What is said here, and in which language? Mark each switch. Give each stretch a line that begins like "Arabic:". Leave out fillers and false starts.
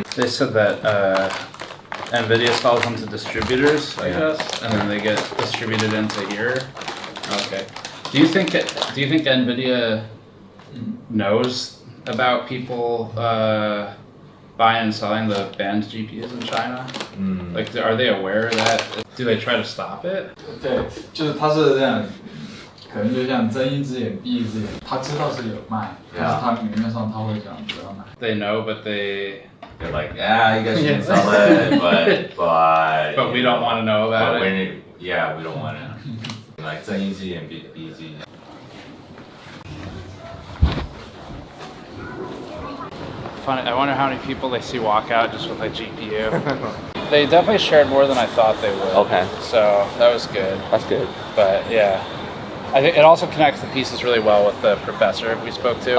English: They said that NVIDIA sells them to distributors, I guess, and then they get distributed into here. Okay. Do you think NVIDIA knows about people buying and selling the banned GPUs in China? Like, are they aware of that? Do they try to stop it?
Chinese: 对，就是他是这样，可能就像睁一只眼闭一只眼，他知道是有卖，但是他明面上他会讲不要卖。
English: They know, but they're like, you guys can sell it, but we don't want to know about it. We don't want to. Like
Chinese: 睁一只眼闭一只眼。
English: Funny, I wonder how many people they see walk out just with a GPU. They definitely shared more than I thought they would. Okay. So that was good. That's good. But yeah, I think it also connects the pieces really well with the professor we spoke to.